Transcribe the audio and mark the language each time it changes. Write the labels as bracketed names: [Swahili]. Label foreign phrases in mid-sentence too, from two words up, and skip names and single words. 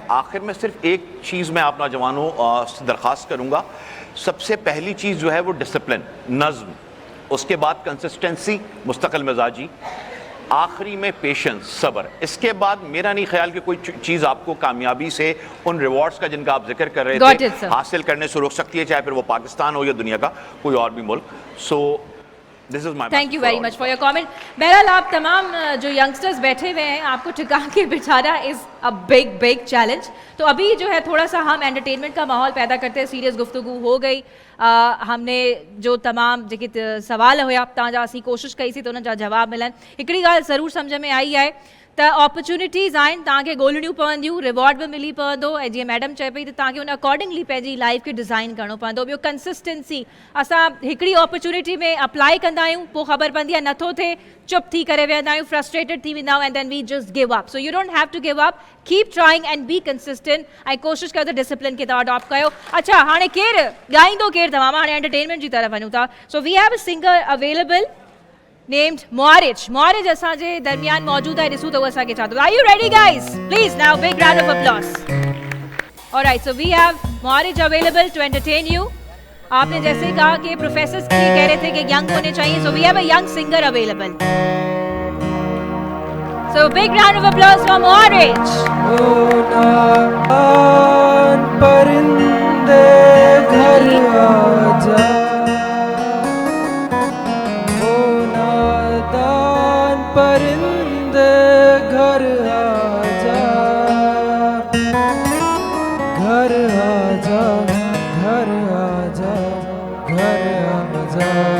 [Urdu] آخر میں صرف ایک چیز میں آپ نوجوانوں سے درخواست کروں گا، سب سے پہلی چیز جو ہے وہ ڈسپلن، نظم، اس کے بعد کنسسٹنسی، مستقل مزاجی، آخر میں پیشنس، صبر. اس کے بعد میرا نہیں خیال کہ کوئی چیز آپ کو کامیابی سے ان ریوارڈز کا جن کا آپ ذکر کر رہے تھے حاصل کرنے سے روک سکتی ہے، چاہے پھر وہ پاکستان ہو یا دنیا کا کوئی اور بھی ملک. [English] so this is my Thank you very much for your comment. [Urdu] بہرحال آپ تمام جو ینگسٹرز بیٹھے ہوئے ہیں، آپ کو ٹکا کے بٹھانا [English] is a big challenge. [Urdu] تو ابھی جو ہے تھوڑا سا ہم انٹرٹینمنٹ کا ماحول پیدا کرتے ہیں، سیریس گفتگو ہو گئی. [Sindhi] हमने जो तमाम जेके सवाल हुआ तव्हांजा असीं कोशिशि कई सी तो उनजा जवाब मिलन। हिकिड़ी ॻाल्हि ज़रूरु सम्झ में आई है त अपॉर्चुनिटीज़ आहिनि, तव्हांखे ॻोल्हणियूं पवंदियूं, रिवॉर्ड भी मिली पवंदो, ऐं जीअं मैडम चए पई त तव्हांखे उन अकॉर्डिंगली पंहिंजी लाइफ खे डिज़ाइन करणो पवंदो। ॿियो कंसिस्टेंसी, असां हिकिड़ी अपॉर्चुनिटी में अप्लाई कंदा आहियूं, पोइ ख़बर पवंदी आहे नथो थिए, चुप थी करे वेहंदा आहियूं, फ्रस्ट्रेटेड थी वेंदा आहियूं, [English] And then we just give up. So you don't have to give up, keep trying and be consistent, [Sindhi] ऐं कोशिशि कयो त डिसिप्लिन खे तव्हां अडॉप्ट कयो। अच्छा हाणे केरु ॻाईंदो, केरु तव्हां? हाणे एंटरटेनमेंट जी तरफ़ वञूं था। [English] So we have a singer available, named Muarij. Muarij [Sindhi] असांजे दरमियान मौजूद है, ॾिसूं त वो असांखे छा थो। [English] Are you ready guys? Please now big round of applause. All right, so we have Muarij available to entertain you. [Urdu] آپ نے جیسے کہا کہ پروفیسرز کے لیے کہہ رہے تھے کہ ینگ ہونے چاہئیں, [English] so we have a young singer available. So big round of applause for Muarij. [Urdu] پرندے گھر آ جا، او نادان پرندے گھر آ جا، گھر آ جا، گھر آ جا، گھر آ جا.